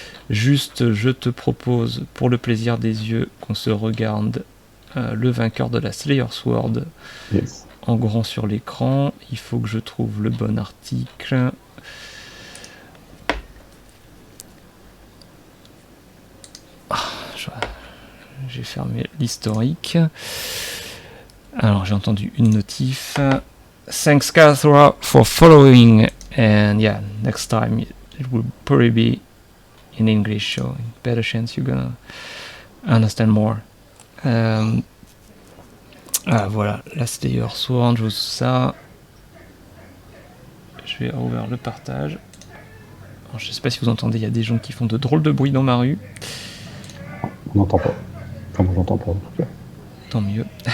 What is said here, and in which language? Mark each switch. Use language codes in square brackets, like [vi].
[fr] Juste, je te propose pour le plaisir des yeux qu'on se regarde le vainqueur de la Slayer Sword, yes, en grand sur l'écran. Il faut que je trouve le bon article. J'ai fermé l'historique. Alors j'ai entendu une notif. [en] Thanks Kathra for following, and yeah, next time it will probably be in English, so better chance you're gonna understand more. [fr] Voilà, la Slayer Sword, je vous ça. Je vais ouvrir le partage. Alors, je sais pas si vous entendez, il y a des gens qui font de drôles de bruit dans ma rue. On n'entend pas. Enfin, moi j'entends pas. Tant mieux.